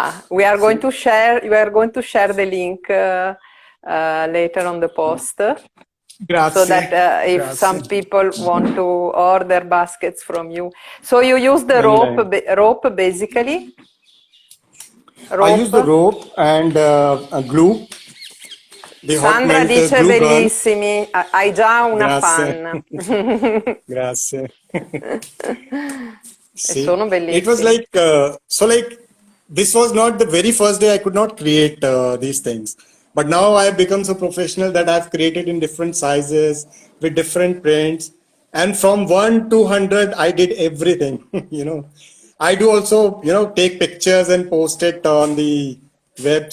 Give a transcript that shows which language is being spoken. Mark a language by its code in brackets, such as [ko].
[en] We are going to share. You are going to share the link later on the post. [it] Grazie. [en] So that if some people want to order baskets from you, so you use the rope basically. I use the rope and a glue. [it] Sandra dice bellissimi, hai già una fan. Grazie. [en] See, [it] sono bellissimi. [en] It was like, this was not the very first day I could not create these things. But now I have become so professional that I've created in different sizes with different prints. And from 1 to 100, I did everything, I do also, take pictures and post it on the web.